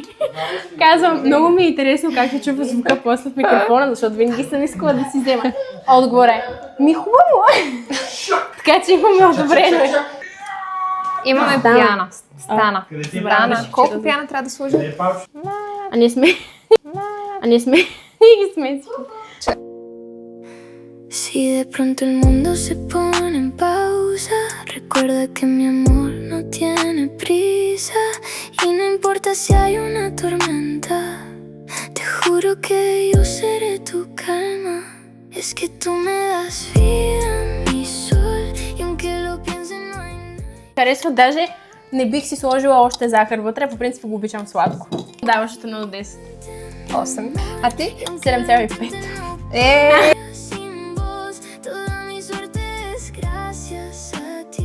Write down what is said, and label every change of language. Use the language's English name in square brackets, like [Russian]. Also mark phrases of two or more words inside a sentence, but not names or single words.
[Bulgarian] Казвам, много ми е интересно как се чува звука после в микрофона, защото винаги съм искала да си взема. Отговор е, хубаво. Така че имаме одобрено. Имаме пяна. Стана. Колко пяна трябва да сложим? А ние сме... [Spanish] Si de pronto el mundo se pone en pausa, recuerda que mi amor no tiene prisa y no importa si hay una tormenta, te juro que yo seré tu calma. Es que tú me das vida, mi sol, y aunque lo piense no hay nada. [Bulgarian] Харесва, даже не бих си сложила още захар вътре, по принцип го обичам сладко. Даваш от 1 до 10. 8. А ти? 7,5. [Spanish] Sin voz, toda mi suerte es gracias a ti.